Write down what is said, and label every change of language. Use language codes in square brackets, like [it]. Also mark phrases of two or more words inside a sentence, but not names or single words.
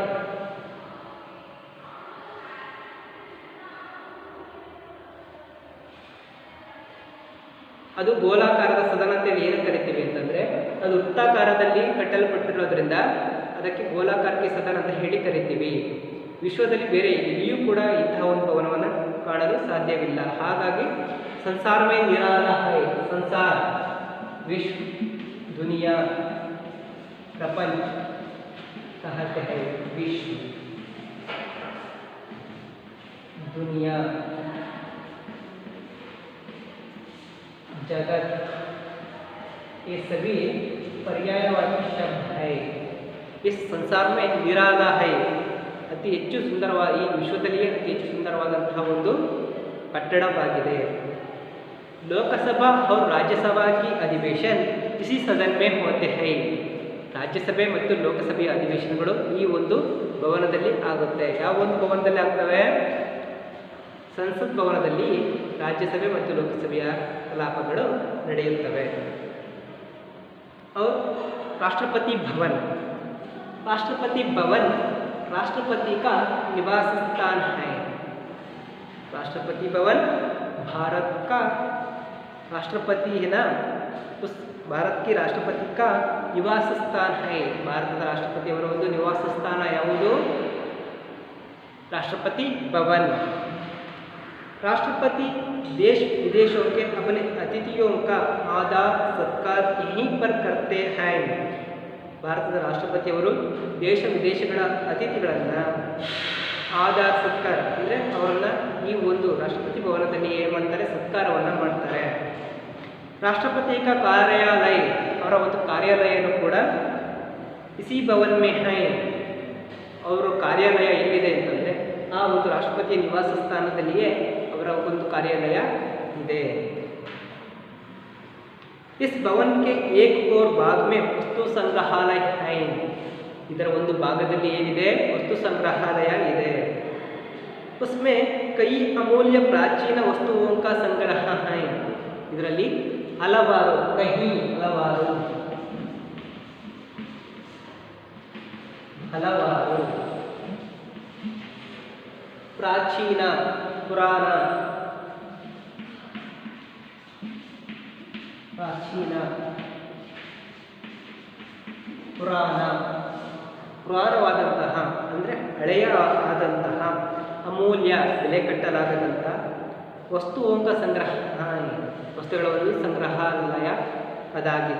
[kn] ಅದು ಗೋಲಾಕಾರದ ಸದನ ಅಂತೇಳಿ ಏನು ಕರಿತೀವಿ ಅಂತಂದರೆ, ಅದು ವೃತ್ತಾಕಾರದಲ್ಲಿ ಕಟ್ಟಲ್ಪಟ್ಟಿರೋದ್ರಿಂದ ಅದಕ್ಕೆ ಗೋಲಾಕಾರಕ್ಕೆ ಸದನ ಅಂತ ಹೇಳಿ ಕರಿತೀವಿ. ವಿಶ್ವದಲ್ಲಿ ಬೇರೆ ಎಲ್ಲಿಯೂ ಕೂಡ ಇಂತಹ ಒಂದು ಭವನವನ್ನು ಕಾಣಲು ಸಾಧ್ಯವಿಲ್ಲ. [hi] ಹಾಗಾಗಿ संसार में निराला है. संसार विश्व दुनिया प्रपंच कहते हैं. विश्व दुनिया जगत ये सभी पर्यायवाची शब्द है. इस संसार में निराला है. [kn] ಅತಿ ಹೆಚ್ಚು ಸುಂದರವಾದ ಈ ವಿಶ್ವದಲ್ಲಿಯೇ ಅತಿ ಹೆಚ್ಚು ಸುಂದರವಾದಂತಹ ಒಂದು ಕಟ್ಟಡವಾಗಿದೆ. [hi] ಲೋಕಸಭಾ और राज्यसभा की अधिवेशन इसी सदन में होते हैं. [kn] ರಾಜ್ಯಸಭೆ ಮತ್ತು ಲೋಕಸಭೆಯ ಅಧಿವೇಶನಗಳು ಈ ಒಂದು ಭವನದಲ್ಲಿ ಆಗುತ್ತೆ. ಯಾವ ಒಂದು ಭವನದಲ್ಲಿ ಆಗ್ತವೆ? ಸಂಸತ್ ಭವನದಲ್ಲಿ ರಾಜ್ಯಸಭೆ ಮತ್ತು ಲೋಕಸಭೆಯ ಕಲಾಪಗಳು ನಡೆಯುತ್ತವೆ. [hi] और राष्ट्रपति भवन. राष्ट्रपति भवन राष्ट्रपति का निवास स्थान है. राष्ट्रपति भवन भारत का राष्ट्रपति है ना, उस भारत के राष्ट्रपति का निवास स्थान है. [kn] ಭಾರತದ ರಾಷ್ಟ್ರಪತಿಯವರ ಒಂದು ನಿವಾಸ ಸ್ಥಾನ ಯಾವುದು? [hi] राष्ट्रपति भवन. राष्ट्रपति देश विदेशों के अपने अतिथियों का आदर सत्कार यहीं पर करते हैं. [kn] ಭಾರತದ ರಾಷ್ಟ್ರಪತಿಯವರು ದೇಶ ವಿದೇಶಗಳ ಅತಿಥಿಗಳನ್ನು ಆದರ ಸತ್ಕಾರ ಅಂದರೆ ಅವರನ್ನು ಈ ಒಂದು ರಾಷ್ಟ್ರಪತಿ ಭವನದಲ್ಲಿ ಏನು ಮಾಡ್ತಾರೆ? ಸತ್ಕಾರವನ್ನು ಮಾಡ್ತಾರೆ. [hi] राष्ट्रपति का कार्यालय, [kn] ಅವರ ಒಂದು ಕಾರ್ಯಾಲಯನೂ ಕೂಡ [hi] इसी भवन में है. [kn] ಅವರ ಕಾರ್ಯಾಲಯ ಎಲ್ಲಿದೆ ಅಂತಂದರೆ ಆ ಒಂದು ರಾಷ್ಟ್ರಪತಿ ನಿವಾಸ ಸ್ಥಾನದಲ್ಲಿಯೇ ಅವರ ಒಂದು ಕಾರ್ಯಾಲಯ ಇದೆ. [hi] इस भवन के एक और भाग में वस्तु संग्रहालय है. [kn] ಇದರ ಒಂದು ಭಾಗದಲ್ಲಿ ಏನಿದೆ? ವಸ್ತು ಸಂಗ್ರಹಾಲಯ ಇದೆ. [hi] उसमें कई अमूल्य प्राचीन वस्तुओं का संग्रह है. [kn] ಇದರಲ್ಲಿ ಹಲವಾರು ಪ್ರಾಚೀನ ಪುರಾಣ ಪುರಾಣವಾದಂತಹ ಅಂದರೆ ಹಳೆಯ ಆದಂತಹ ಅಮೂಲ್ಯ ಬೆಲೆ ಕಟ್ಟಲಾಗದಂಥ ವಸ್ತುವಂಕ ಸಂಗ್ರಹ, ವಸ್ತುಗಳ ಒಂದು ಸಂಗ್ರಹಾಲಯ ಅದಾಗಿದೆ.